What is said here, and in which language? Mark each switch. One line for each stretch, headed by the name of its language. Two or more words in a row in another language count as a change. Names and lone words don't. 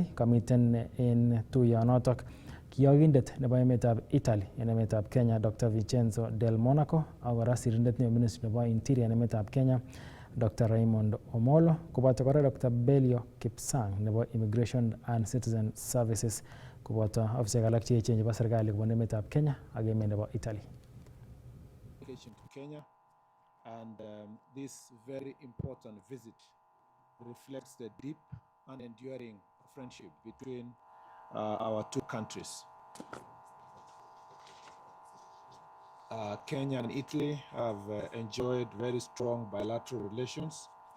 Kalenjin: Kamiten en tuyonotok kiyokindet nebo emetab Italy en emetab Kenya Dr. Vincenzo Del Monaco ak kora sirindet nebo ministry nebo interior en emetab Kenya Dr. Raymond Omolo koboto kora Dr. Belio Kipsang nebo Immigration and Citizen Services koboto ofisiek alak che echen chebo serikali kobun emetab Kenya ak emet nebo Italy.
English: To Kenya and this very important visit reflects the deep and enduring friendship between our two countries. Kenya and Italy have enjoyed very strong bilateral relations